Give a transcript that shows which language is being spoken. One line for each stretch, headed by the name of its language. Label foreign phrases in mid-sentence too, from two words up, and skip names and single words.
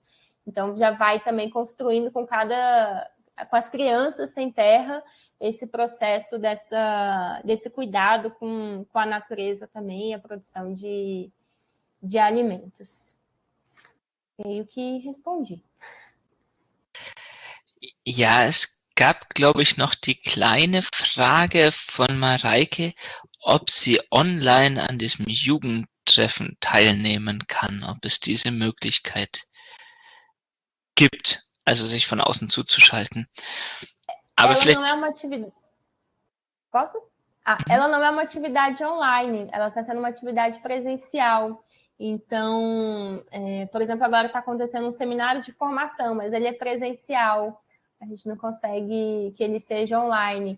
Portuguese: Então, já vai também construindo com as crianças sem terra, esse processo desse cuidado com a natureza também, a produção de alimentos. Creio que respondi.
German: Ja, es gab, glaube ich, noch die kleine Frage von Mareike, ob sie online an diesem Jugendtreffen teilnehmen kann, ob es diese Möglichkeit gibt, also sich von außen zuzuschalten. Aber
Portuguese: ela
German: vielleicht...
Portuguese: não é uma atividade... Posso? Ela não é uma atividade online, ela está sendo uma atividade presencial. Então, por exemplo, agora está acontecendo um seminário de formação, mas ele é presencial. A gente não consegue que ele seja online.